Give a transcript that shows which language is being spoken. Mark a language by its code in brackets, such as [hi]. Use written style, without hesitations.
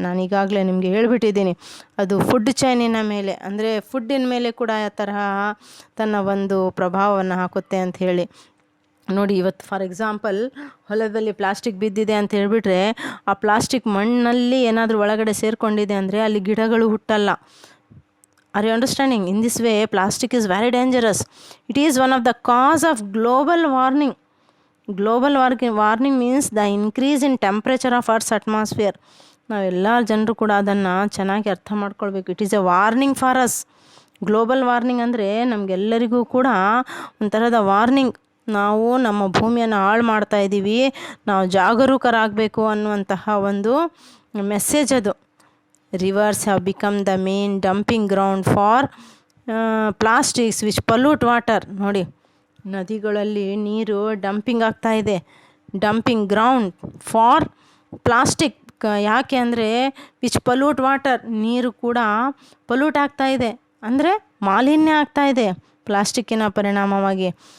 [kn] ನಾನು ಈಗಾಗಲೇ ನಿಮಗೆ ಹೇಳಿಬಿಟ್ಟಿದ್ದೀನಿ, ಅದು ಫುಡ್ ಚೈನಿನ ಮೇಲೆ ಅಂದರೆ ಫುಡ್ಡಿನ ಮೇಲೆ ಕೂಡ ಆ ತರಹ ತನ್ನ ಒಂದು ಪ್ರಭಾವವನ್ನು ಹಾಕುತ್ತೆ ಅಂತ ಹೇಳಿ. ನೋಡಿ, ಇವತ್ತು ಫಾರ್ ಎಕ್ಸಾಂಪಲ್ ಹೊಲದಲ್ಲಿ ಪ್ಲಾಸ್ಟಿಕ್ ಬಿದ್ದಿದೆ ಅಂತ ಹೇಳಿಬಿಟ್ರೆ ಆ ಪ್ಲಾಸ್ಟಿಕ್ ಮಣ್ಣಲ್ಲಿ ಏನಾದರೂ ಒಳಗಡೆ ಸೇರಿಕೊಂಡಿದೆ ಅಂದರೆ ಅಲ್ಲಿ ಗಿಡಗಳು ಹುಟ್ಟಲ್ಲ. [en] Are you understanding? In this way, plastic is very dangerous. It is one of the cause of global warming. Global warming means the increase in temperature of Earth's atmosphere. [kn] ನಾವೆಲ್ಲ ಜನರು ಕೂಡ ಅದನ್ನು ಚೆನ್ನಾಗಿ ಅರ್ಥ ಮಾಡ್ಕೊಳ್ಬೇಕು. [en] It is a warning for us. [kn] Global warning ಅಂದರೆ ನಮಗೆಲ್ಲರಿಗೂ ಕೂಡ ಒಂಥರದ ವಾರ್ನಿಂಗ್. ನಾವು ನಮ್ಮ ಭೂಮಿಯನ್ನು ಹಾಳು ಮಾಡ್ತಾ ಇದ್ದೀವಿ, ನಾವು ಜಾಗರೂಕರಾಗಬೇಕು ಅನ್ನುವಂತಹ ಒಂದು ಮೆಸೇಜ್ ಅದು. [en] Rivers have become the main dumping ground for plastics which pollute water. [kn] ನೋಡಿ, ನದಿಗಳಲ್ಲಿ ನೀರು ಡಂಪಿಂಗ್ ಆಗ್ತಾ ಇದೆ, [en] Dumping ground for plastic. [kn] ಯಾಕೆ ಅಂದರೆ [en] which pollute water, [kn] ನೀರು ಕೂಡ ಪಲ್ಯೂಟ್ ಆಗ್ತಾ ಇದೆ, ಅಂದರೆ ಮಾಲಿನ್ಯ ಆಗ್ತಾ ಇದೆ ಪ್ಲಾಸ್ಟಿಕ್ಕಿನ ಪರಿಣಾಮವಾಗಿ.